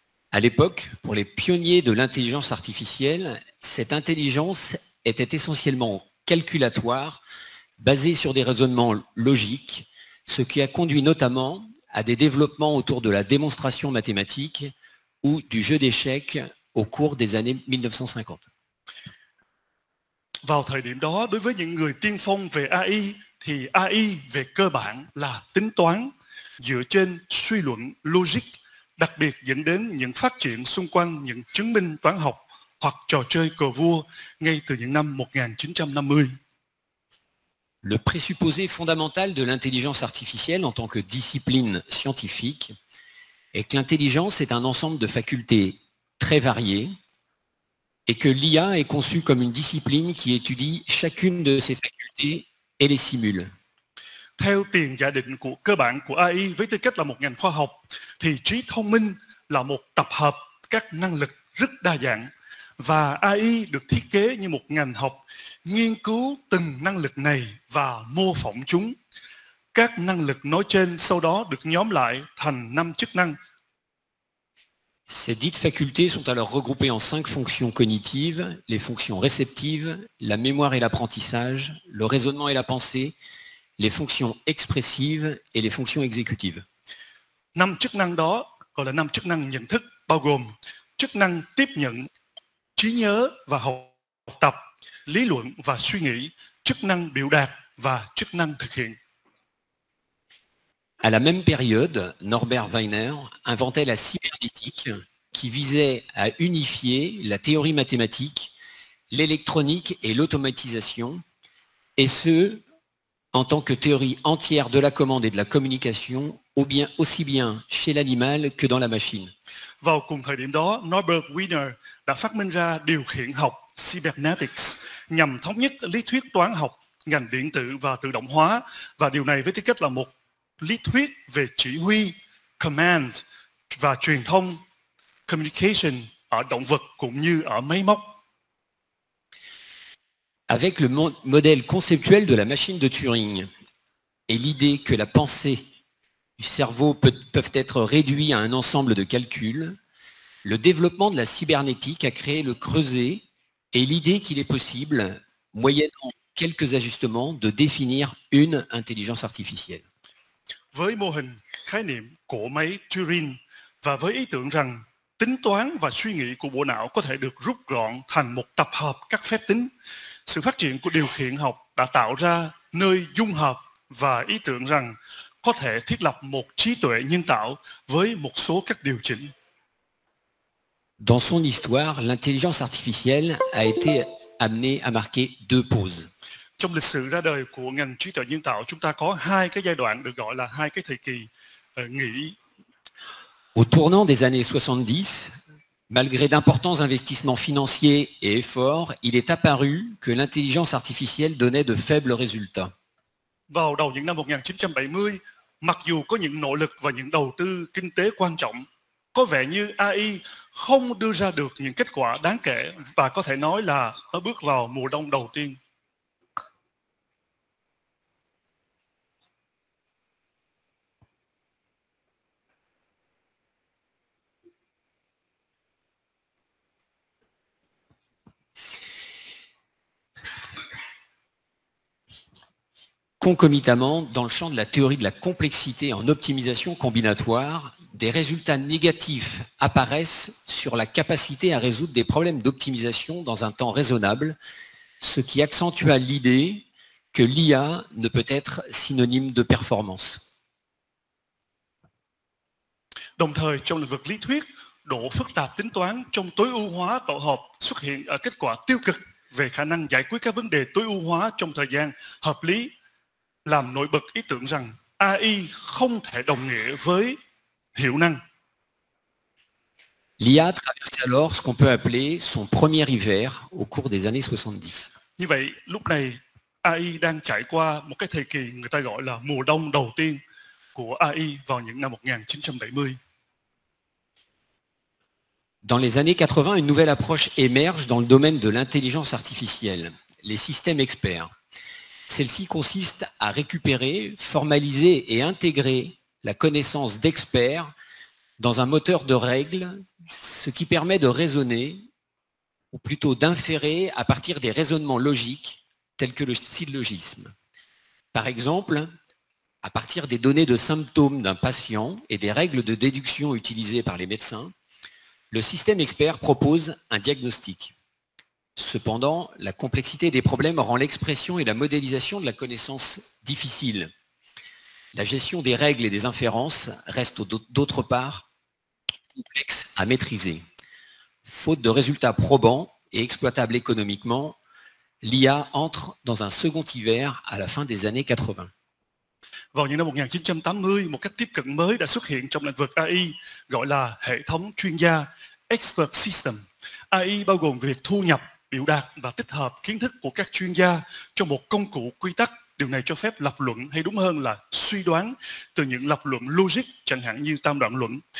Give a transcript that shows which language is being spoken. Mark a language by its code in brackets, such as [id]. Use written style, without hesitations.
[fr] À l'époque, pour les pionniers de l'intelligence artificielle, cette intelligence était essentiellement calculatoire, basée sur des raisonnements logiques, ce qui a conduit notamment à des développements autour de la démonstration mathématique ou du jeu d'échecs au cours des années 1950. [vi] Vào thời điểm đó, đối với những người tiên phong về AI, thì AI về cơ bản là tính toán dựa trên suy luận logic, đặc biệt dẫn đến những phát triển xung quanh những chứng minh toán học hoặc trò chơi cờ vua ngay từ những năm 1950. [fr] Le présupposé fondamental de l'intelligence artificielle en tant que discipline scientifique est que l'intelligence est un ensemble de facultés très variées et que l'IA est conçue comme une discipline qui étudie chacune de ces facultés et les simule. [vi] Theo tiền giả định cơ bản của AI với tư cách là một ngành khoa học, thì trí thông minh là một tập hợp các năng lực rất đa dạng, và AI được thiết kế như một ngành học nghiên cứu từng năng lực này và mô phỏng chúng. Các năng lực nói trên sau đó được nhóm lại thành 5 chức năng. [fr] Ces dites facultés sont alors regroupées en 5 fonctions cognitives, les fonctions réceptives, la mémoire et l'apprentissage, le raisonnement et la pensée, les fonctions expressives et les fonctions exécutives. [vi] 5 chức năng đó gọi là 5 chức năng nhận thức, bao gồm chức năng tiếp nhận, trí nhớ và học tập, lý luận và suy nghĩ, chức năng biểu đạt và chức năng thực hiện. [fr] À la même période, Norbert Wiener inventait la cybernétique qui visait à unifier la théorie mathématique, l'électronique et l'automatisation, et ce, en tant que théorie entière de la commande et de la communication, aussi bien chez l'animal que dans la machine. [vi] Vào cùng thời điểm đó, Norbert Wiener đã phát minh ra điều khiển học Cybernetics nhằm thống nhất lý thuyết toán học, ngành điện tử và tự động hóa, và điều này với tư cách là một lý thuyết về chỉ huy, command và truyền thông, communication ở động vật cũng như ở máy móc. [fr] Avec le modèle conceptuel de la machine de Turing et l'idée que la pensée du cerveau peuvent être réduits à un ensemble de calculs, le développement de la cybernétique a créé le creuset et l'idée qu'il est possible, moyennant quelques ajustements, de définir une intelligence artificielle. [vi] Với mô hình khái niệm cỗ máy Turing và với ý tưởng rằng tính toán và suy nghĩ của bộ não có thể được rút gọn thành một tập hợp các phép tính, sự phát triển của điều khiển học đã tạo ra nơi dung hợp và ý tưởng rằng có thể thiết lập một trí tuệ nhân tạo với một số các điều chỉnh. [fr] Dans son histoire, l'intelligence artificielle a été amenée à marquer 2 pauses. [vi] Trong lịch sử ra đời của ngành trí tuệ nhân tạo, chúng ta có 2 cái giai đoạn được gọi là 2 cái thời kỳ nghỉ. [fr] Au tournant des années 70, malgré d'importants investissements financiers et efforts, il est apparu que l'intelligence artificielle donnait de faibles résultats. [vi] Vào đầu những năm 1970, mặc dù có những nỗ lực và những đầu tư kinh tế quan trọng, có vẻ như AI không đưa ra được những kết quả đáng kể, và có thể nói là nó bước vào mùa đông đầu tiên. [fr] Concomitamment, dans le champ de la théorie de la complexité en optimisation combinatoire, des résultats négatifs apparaissent sur la capacité à résoudre des problèmes d'optimisation dans un temps raisonnable, ce qui accentua l'idée que l'IA ne peut être synonyme de performance. [vi] Đồng thời, trong lĩnh vực lý thuyết, độ phức tạp tính toán trong tối ưu hóa tổ hợp xuất hiện ở kết quả tiêu cực về khả năng giải quyết các vấn đề tối ưu hóa trong thời gian hợp lý, làm nổi bật ý tưởng rằng AI không thể đồng nghĩa với hiệu năng. [fr] L'IA traverse alors ce qu'on peut appeler son premier hiver au cours des années 70. [vi] Như vậy, lúc này AI đang trải qua một cái thời kỳ người ta gọi là mùa đông đầu tiên của AI vào những năm 1970. [fr] Dans les années 80, une nouvelle approche émerge dans le domaine de l'intelligence artificielle, les systèmes experts. Celle-ci consiste à récupérer, formaliser et intégrer la connaissance d'experts dans un moteur de règles, ce qui permet de raisonner, ou plutôt d'inférer à partir des raisonnements logiques tels que le syllogisme. Par exemple, à partir des données de symptômes d'un patient et des règles de déduction utilisées par les médecins, le système expert propose un diagnostic. Cependant, la complexité des problèmes rend l'expression et la modélisation de la connaissance difficile. La gestion des règles et des inférences reste d'autre part complexe à maîtriser. Faute de résultats probants, et exploitable économiquement, l'IA entre dans un second hiver à la fin des années 80. [vi] Vào những năm 1980, một cách tiếp cận mới đã xuất hiện trong lĩnh vực AI gọi là hệ thống chuyên gia Expert System. AI bao gồm việc thu nhập, biểu đạt và tích hợp kiến thức của các chuyên gia trong một công cụ quy tắc. Điều này cho phép lập luận, hay đúng hơn là suy đoán từ những lập luận logic, chẳng hạn như tam đoạn luận.